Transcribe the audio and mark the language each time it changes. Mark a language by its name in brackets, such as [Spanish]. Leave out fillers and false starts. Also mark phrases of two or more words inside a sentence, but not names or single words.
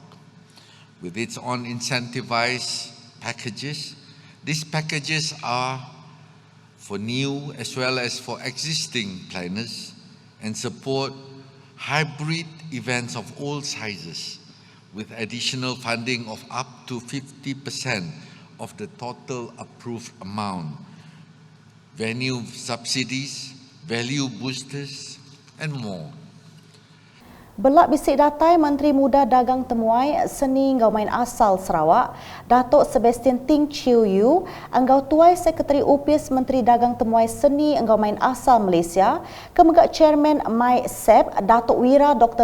[English] With its own incentivized packages, these packages are for new as well as for existing planners and support hybrid events of all sizes with additional funding of up to 50% of the total approved amount, venue subsidies, value boosters and more. [Iban] Belak bisik datai Menteri Muda Dagang Temuai Seni Enggau Main Asal Sarawak, Datuk Sebastian Ting Chiu Yu, enggau tuai Sekretari Upis Menteri Dagang Temuai Seni Enggau Main Asal Malaysia, Kemegak Chairman MySep, Datuk Wira Dr.